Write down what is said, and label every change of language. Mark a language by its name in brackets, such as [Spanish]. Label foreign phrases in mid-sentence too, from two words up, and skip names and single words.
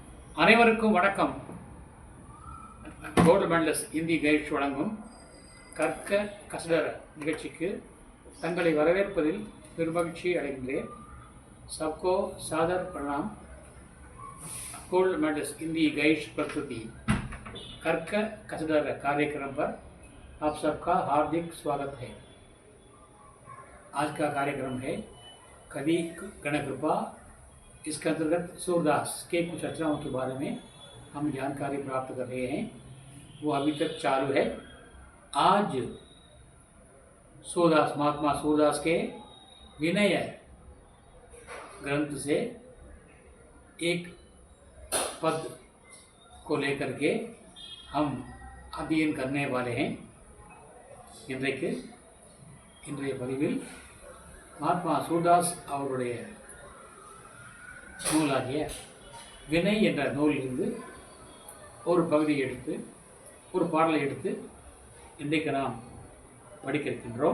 [Tamil] அனைவருக்கும் வணக்கம். கோல்டு மெடலிஸ்ட் இந்தி கைட்ஸ் வழங்கும் கற்க கசடர நிகழ்ச்சிக்கு தங்களை வரவேற்பதில் பெருமகிழ்ச்சி அடைகின்றேன். [Hindi] सबको सादर प्रणाम. गोल्ड मेडलिस्ट हिंदी गाइड्स प्रस्तुति कर्क कसडर कार्यक्रम पर आप सबका हार्दिक स्वागत है. आज का कार्यक्रम है कवि गणकृपा. इसके अंतर्गत सूरदास के कुछ रचनाओं के बारे में हम जानकारी प्राप्त कर रहे हैं. वो अभी तक चालू है. आज सूरदास महात्मा सूरदास के विनय ग्रंथ से एक पद को लेकर के हम अध्ययन करने वाले हैं. [Tamil] இன்றைய பதிவில் மகாத்மா சூர்தாஸ் அவருடைய நூலாகிய வினய் என்ற நூலிலிருந்து ஒரு பகுதியை எடுத்து ஒரு பாடலை எடுத்து இன்றைக்கு நாம் படிக்க இருக்கின்றோம்.